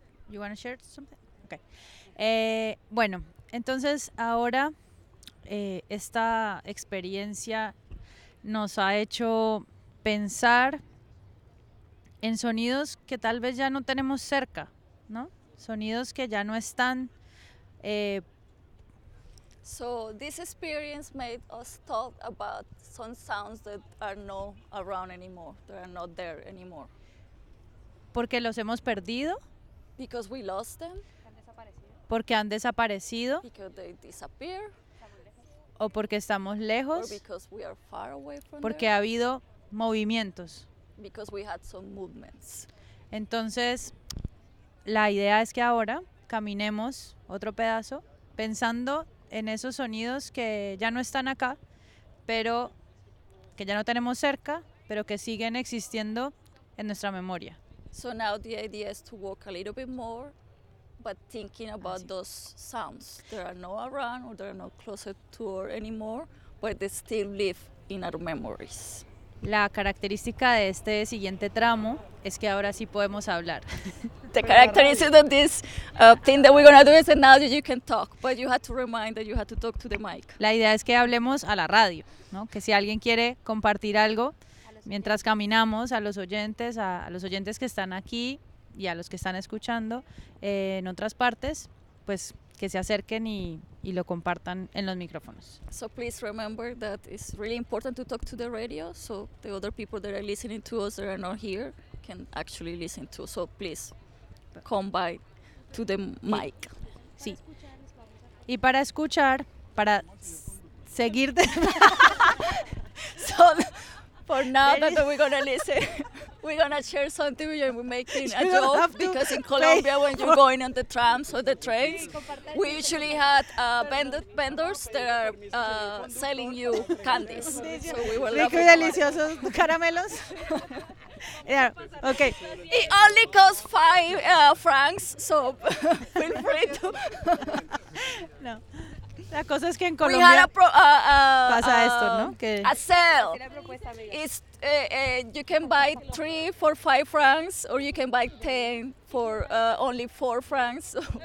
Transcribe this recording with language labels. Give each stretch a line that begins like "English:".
English: You want to share something? Okay.
Spanish: Bueno, entonces ahora esta experiencia nos ha hecho pensar en sonidos que tal vez ya no tenemos cerca, ¿no? Sonidos que ya no están.
English: So this experience made us talk about some sounds that are not around anymore, that are not there anymore.
Spanish: Porque los hemos perdido.
English: Because we lost them.
Spanish: Porque han desaparecido.
English: Because they disappear.
Spanish: O porque estamos lejos.
English: Or because we are far away from them.
Spanish: Porque ha habido movimientos.
English: Because we had some movements.
Spanish: Entonces, la idea es que ahora caminemos otro pedazo pensando en esos sonidos que ya no están acá, pero que ya no tenemos cerca, pero que siguen existiendo en nuestra memoria.
English: So now the idea is to walk a little bit more, but thinking about those sounds that are not around or that are not closer to us anymore, but they still live in our memories.
Spanish: La característica de este siguiente tramo es que ahora sí podemos hablar.
English: the characteristics of this thing that we're going to do is that now you can talk, but you had to remind that you had to talk to the mic.
Spanish: La idea es que hablemos a la radio, ¿no? Que si alguien quiere compartir algo mientras caminamos, a los oyentes que están aquí y a los que están escuchando en otras partes, pues que se acerquen y lo compartan en los micrófonos.
English: So please remember that it's really important to talk to the radio, so the other people that are listening to us that are not here can actually listen to. So please come by to the mic.
Spanish: Sí. Y para escuchar, para seguir de...
English: So for now that we're gonna listen. We're gonna share something with you and we're making a joke because in Colombia when you're going on the trams or the trains, we usually had vendors that are selling you candies. So we were loving it.
Spanish: Deliciosos caramelos.
English: Yeah, okay. It only costs 5 francs, so feel free to...
Spanish: No. La cosa es que en Colombia pasa esto, ¿no? Que
English: a sale. It's you can buy 3 for 5 francs or you can buy 10 for only 4 francs.